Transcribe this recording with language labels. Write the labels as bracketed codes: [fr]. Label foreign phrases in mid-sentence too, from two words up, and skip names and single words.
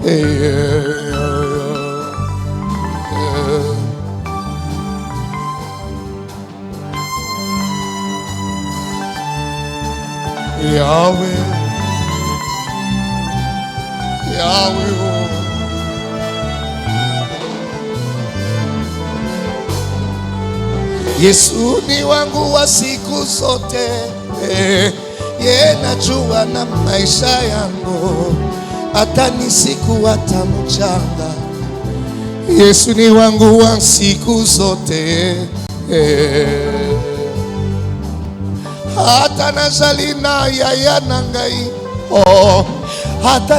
[sw] Yahweh Yahweh Yesu ni wangu wa siku zote ye najua na maisha yangu hata ni siku hata mchanga Yesu ni wangu wa siku zote [ln] hata nazali na yaya nangai hata